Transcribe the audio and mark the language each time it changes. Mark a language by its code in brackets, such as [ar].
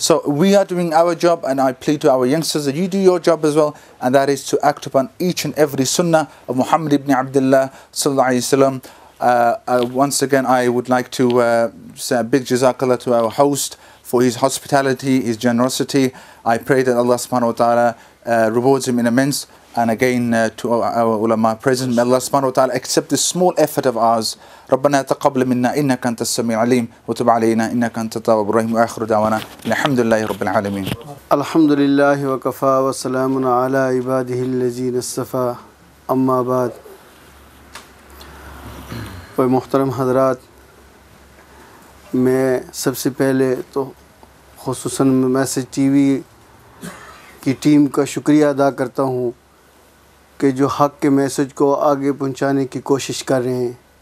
[en] So we are doing our job, and I plead to our youngsters that you do your job as well, and that is to act upon each and every sunnah of Muhammad ibn Abdullah sallallahu alayhi wasallam. Once again, I would like to say a big jazakallah to our host for his hospitality, his generosity. I pray that Allah subhanahu wa ta'ala rewards him in immense. And again to our ulama present, may Allah subhanahu wa ta'ala accept this small effort of ours. [ar] ربنا تقبل منا إنك أنت السميع العليم وتب علينا إنك أنت التواب الرحيم وآخر دعوانا الحمد لله رب العالمين. الحمد للہ وکفا وسلام علی عبادہ الذین اصطفیٰ اما بعد. [ur] محترم حضرات، میں سب سے پہلے تو خصوصاً میسج ٹی وی کی ٹیم کا شکریہ ادا کرتا ہوں کہ جو حق کے میسج کو آگے پہنچانے کی کوشش کر رہے ہیں.